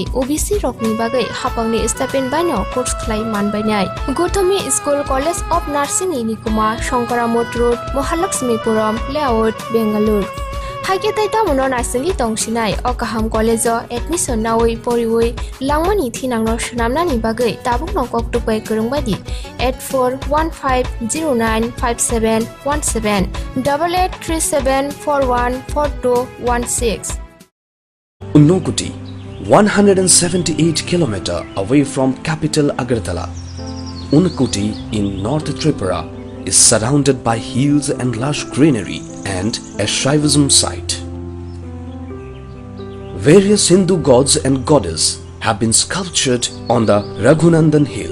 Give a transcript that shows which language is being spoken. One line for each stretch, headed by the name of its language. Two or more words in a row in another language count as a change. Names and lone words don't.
Kok Borok: OBC rokni bagai hapangni stipend baino course khlai manbainai Guthomi School College of Nursing ni Nikuma Shankaramot Road Mahalakshmipuram Layout Bangalore Hage taita mono nasingi tongsinai o kaham college o admission nawoi poriwoi langmani thinangno sunamnani bagai tabuk no koktupai kurungbadi 8415095717 8837414216
English: Unnokuti, 178 km away from capital Agartala. Unnokuti in North Tripura is surrounded by hills and lush greenery and a Shaivism site. Various Hindu gods and goddesses have been sculptured on the Raghunandan hill.